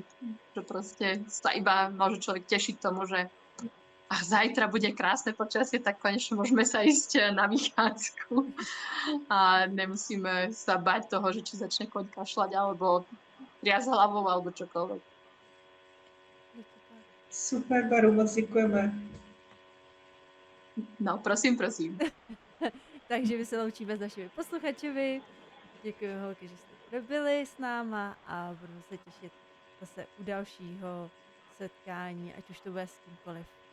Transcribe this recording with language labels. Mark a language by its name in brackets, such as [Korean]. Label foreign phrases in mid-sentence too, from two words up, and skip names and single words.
[Slovak] Že proste sa iba môže človek tešiť tomu, že zajtra bude krásne počasie, tak konečne môžeme sa ísť na vychádzku a nemusíme sa bať toho, že či začne koň kašľať alebo triasť hlavou alebo čokoľvek. [Czech] Super, Baru, moc děkujeme. No, prosím. Takže my se loučíme s našimi posluchačovi. Děkujeme, holky, že jste byli s náma a budu se těšit zase u dalšího setkání, ať už to bude s kýmkoliv.